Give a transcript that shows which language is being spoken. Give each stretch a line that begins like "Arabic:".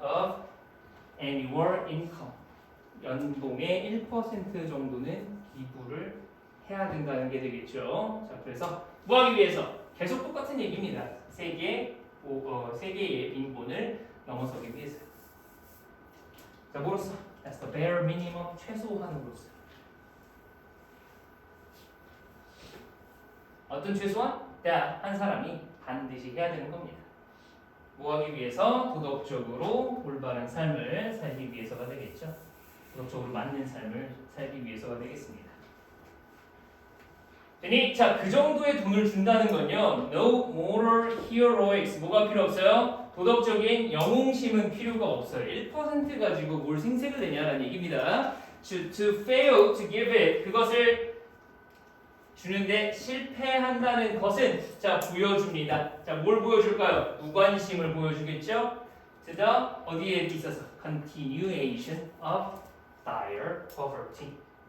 Korean: of annual income 연봉의 1% 정도는 기부를 해야 된다는 게 되겠죠. 자, 그래서 뭐 하기 위해서? 계속 똑같은 얘기입니다. 세 개의 빈곤을 넘어서기 위해서. 자, 뭐로써?
English: That's the bare minimum, 최소한으로서.
Korean: 어떤 최소한? 한 사람이 반드시 해야 되는 겁니다. 뭐 하기 위해서? 도덕적으로 올바른 삶을 살기 위해서가 되겠죠. 도덕적으로 맞는 삶을 살기 위해서가 되겠습니다. 자, 그 정도의 돈을 준다는 건요, no moral heroics, 뭐가 필요 없어요? 도덕적인 영웅심은 필요가 없어요. 1% 가지고 뭘 생색을 내냐라는 얘기입니다. to fail to give it, 그것을 주는데 실패한다는 것은 자, 보여줍니다. 자, 뭘 보여줄까요? 무관심을 보여주겠죠? 그래서 어디에 있어서?
English: continuation of dire poverty.